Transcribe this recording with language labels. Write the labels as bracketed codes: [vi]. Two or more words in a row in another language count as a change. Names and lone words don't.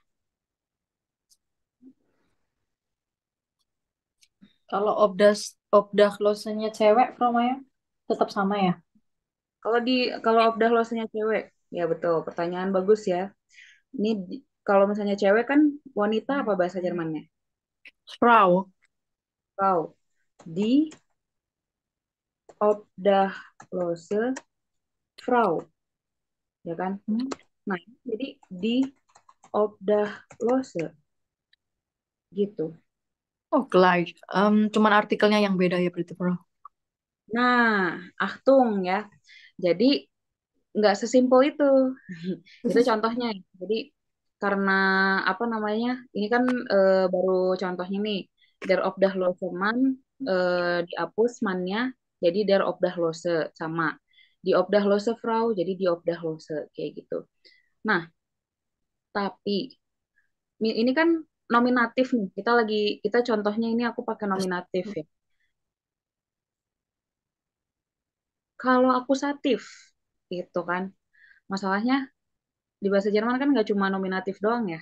[id] Kalau obdah cewek, Frau Maya, tetap sama ya. kalau kalau udah losnya cewek, ya betul. Pertanyaan bagus ya. Ini kalau misalnya cewek kan wanita apa bahasa Jermannya? Frau. [de] Frau. Die Obdachlose Frau, [id] ya kan? Hmm. Nah, jadi di Obdachlose gitu. Oh, gleich. Cuman artikelnya yang beda ya berarti, Bro. Nah, Achtung ya. Jadi nggak sesimpel itu. Itu contohnya. Jadi karena apa namanya? Ini kan baru contohnya nih. [de] Der Obdachlose Mann [id] dihapus mannya jadi [de] der Obdachlose [id] sama. [de] Die Obdachlose Frau [id] jadi [de] die Obdachlose [id] kayak gitu. Nah, Tapi ini kan nominatif nih. Kita contohnya ini aku pakai nominatif ya. Kalau akusatif gitu kan. Masalahnya di bahasa Jerman kan nggak cuma nominatif doang ya.